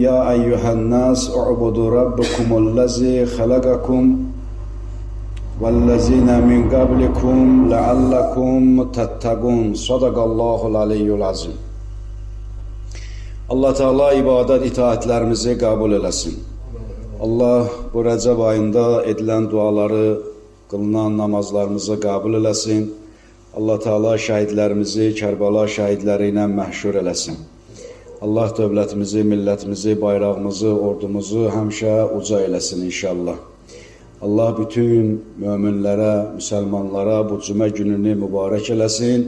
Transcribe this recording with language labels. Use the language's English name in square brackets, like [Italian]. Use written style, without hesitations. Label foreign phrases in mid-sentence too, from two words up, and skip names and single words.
[Arabic] يا أيها الناس اعبدوا ربكم الذي خلقكم والذين من قبلكم لعلكم تتقون. صدق الله العلي العظيم. [Azerbaijani] Allah Teala ibadet itaatlerimizi kabul eləsin. Allah bu Rəcəb ayında edilen duaları, kılınan namazlarımızı kabul eləsin. Allah Teala şəhidlərimizi Kərbala şəhidləri ilə məhşur eləsin. Allah dövlətimizi, millətimizi, bayrağımızı, ordumuzu həmişə uca eləsin inşallah. Allah bütün möminlərə, müsəlmanlara bu cümə gününü mübarək eləsin.